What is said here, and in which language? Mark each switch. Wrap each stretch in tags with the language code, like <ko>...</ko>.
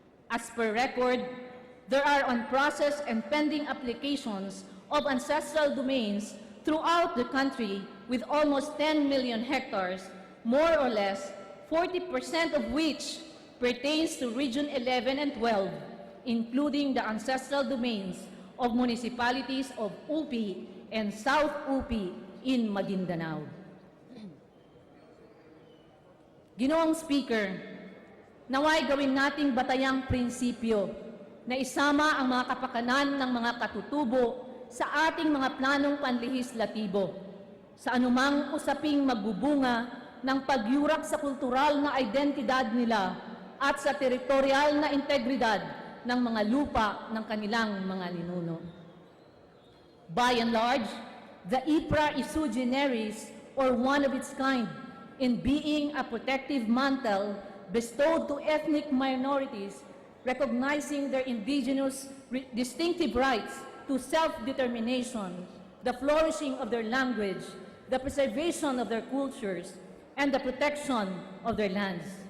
<en>As per record, there are on process and pending applications of ancestral domains throughout the country with almost 10 million hectares, more or less 40% of which pertains to Region 11 and 12, including the ancestral domains of municipalities of UP and South UP in Maguindanao.</en> <tl>Ginoong Speaker, naway gawin nating batayang prinsipyo na isama ang mga kapakanan ng mga katutubo sa ating mga planong panlehislatibo sa anumang usaping magbubunga ng pagyurak sa kultural na identidad nila at sa teritorial na integridad ng mga lupa ng kanilang mga ninuno.</tl> <en>By and large, the IPRA is sui generis, or one of its kind, in being a protective mantle bestowed to ethnic minorities, recognizing their indigenous distinctive rights to self-determination, the flourishing of their language, the preservation of their cultures, and the protection of their lands.</en>